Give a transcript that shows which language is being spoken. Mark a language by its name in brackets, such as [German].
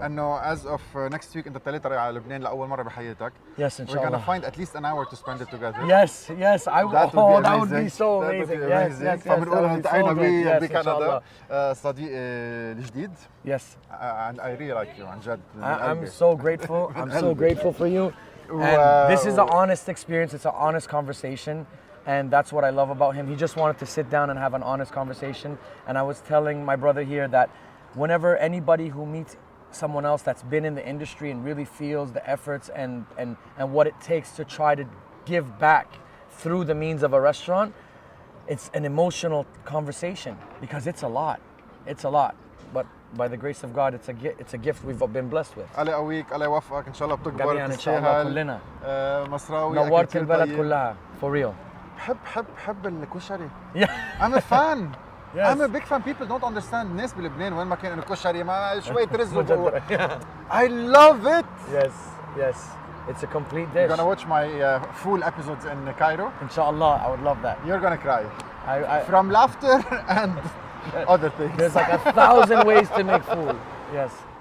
[Arabic] انه [English] as of next week [Arabic] انت الثلاثة رايح على لبنان لاول مرة بحياتك. [English] Yes, We're inshallah. gonna find at least an hour to spend it together. Yes, that would be so amazing. Yes. [Arabic] فبنقول التقينا بكندا صديقي الجديد. [English] Yes. And I really like you [Arabic] عن جد. [English] I'm so grateful. I'm so grateful for you. And this is an honest experience. It's an honest conversation. And that's what I love about him. He just wanted to sit down and have an honest conversation. And I was telling my brother here that whenever anybody who meets someone else that's been in the industry and really feels the efforts and what it takes to try to give back through the means of a restaurant, it's an emotional conversation because it's a lot. It's a lot. But by the grace of God, it's a gift we've been blessed with. [Arabic] الله يقويك، الله يوفقك، ان شاء الله بتكبر جميعا ان شاء الله كلنا. مصراوي نورت البلد كلها [English] for real. [Arabic] بحب الكشري. [English] Yeah. I'm a fan. Yes. I'm a big fan. People don't understand. [Arabic] الناس بلبنان وين ما كان انه كشري ما شوية رز [English] I love it. Yes. It's a complete dish. You're gonna watch my full episodes in Cairo. Inshallah, I would love that. You're gonna cry. I From laughter and other things. There's like 1,000 ways to make food. Yes.